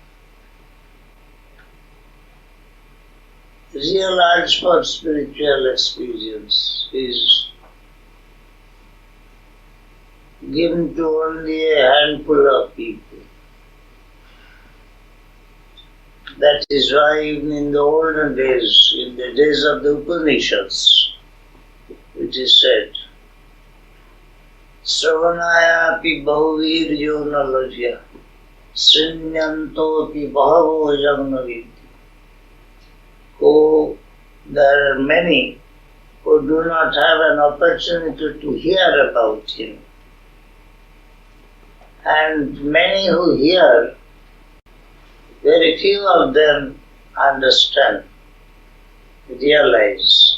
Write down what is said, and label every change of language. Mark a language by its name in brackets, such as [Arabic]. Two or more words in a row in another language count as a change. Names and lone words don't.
[English] Real urge for spiritual experience is given to only a handful of people. That is why even in the olden days, in the days of the Upanishads, it is said, [Sanskrit] श्रवणाय अपि बहुभिर्यो नलभ्य, शृण्वन्तो अपि बहवो यन्नविद्युः. [English] Oh, there are many who do not have an opportunity to hear about Him. And many who hear, very few of them understand, realize.